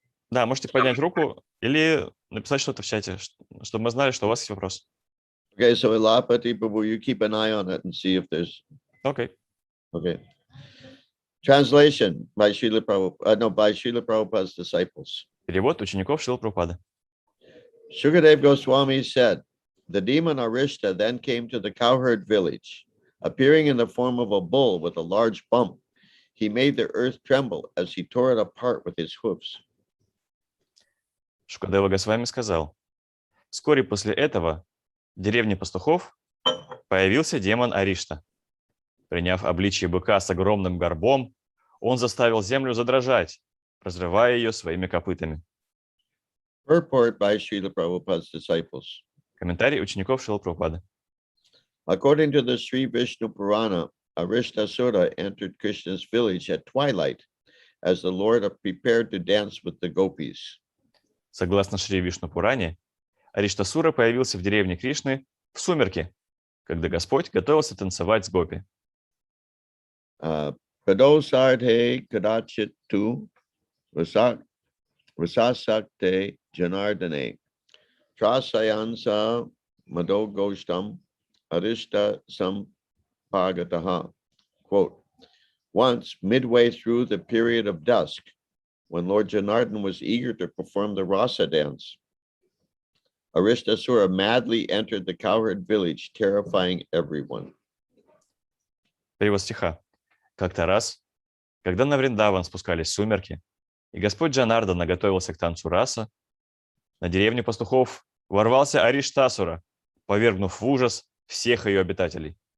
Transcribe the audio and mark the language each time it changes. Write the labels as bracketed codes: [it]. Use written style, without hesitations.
[ru] Да, можете поднять руку или написать что-то в чате, чтобы мы знали, что у вас есть вопрос. [en] Okay, so Ilapati Prabhu, you keep an eye on it and see if there's Окей. okay. Translation by Srila Prabhupada, by Srila Prabhupada's disciples. [ru] Перевод учеников Шрила Прабхупады. [en] Shukadev Goswami said, the demon Arishta then came to the cowherd village. Appearing in the form of a bull with a large bump, he made the earth tremble as he tore it apart with his hoofs. [ru] Шукадева Госвами сказал, вскоре после этого в деревне пастухов появился демон Аришта. Приняв обличие быка с огромным горбом, он заставил землю задрожать, разрывая ее своими копытами. [en] Purport by Srila Prabhupada's disciples. [ru] Комментарий учеников Шрила Прабхупады. [en] According to the Sri Vishnu Purana, Arishtasura entered Krishna's village at twilight as the Lord prepared to dance with the gopis. [ru] Согласно Шри Вишну Пуране, Ариштасура появился в деревне Кришны в сумерки, когда Господь готовился танцевать с гопи. [sa] Padosarthe kadachit tu rasasakte janardane trasayansa madogostam arishta sampagataha. [en] Quote, once midway through the period of dusk, when Lord Janardhan was eager to perform the rasa dance, Arishtasura madly entered the cowherd village, terrifying everyone. [ru] Перевод стиха. Как-то раз, когда на Вриндаван спускались сумерки, и Господь Джанардан наготовился к танцу раса, на деревню пастухов ворвался Ариштасура, повергнув в ужас всех ее обитателей.